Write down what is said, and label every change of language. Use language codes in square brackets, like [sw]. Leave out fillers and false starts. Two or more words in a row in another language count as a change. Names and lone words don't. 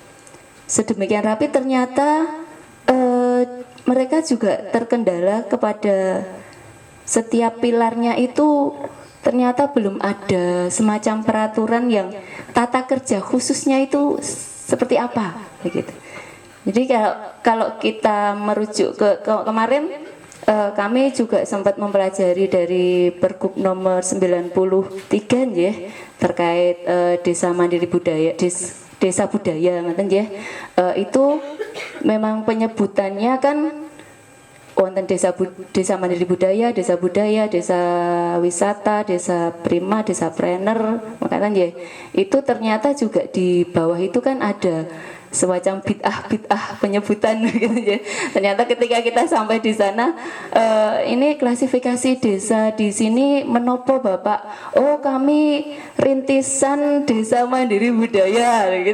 [id] ternyata mereka juga terkendala kepada setiap pilarnya itu ternyata belum ada semacam peraturan yang tata kerja khususnya itu seperti apa begitu. Jadi kalau kita merujuk ke kemarin kami juga sempat mempelajari dari Pergub nomor 93 nggih terkait desa mandiri budaya desa budaya [jv] ngoten nggih. [id] Itu memang penyebutannya kan wonten desa mandiri budaya, desa wisata, desa prima, desa planner, makanya ya itu ternyata juga di bawah itu kan ada semacam bid'ah penyebutan gitu ya. Ternyata ketika kita sampai di sana, ini klasifikasi desa di sini menopo Bapak. Oh, kami rintisan desa mandiri budaya gitu.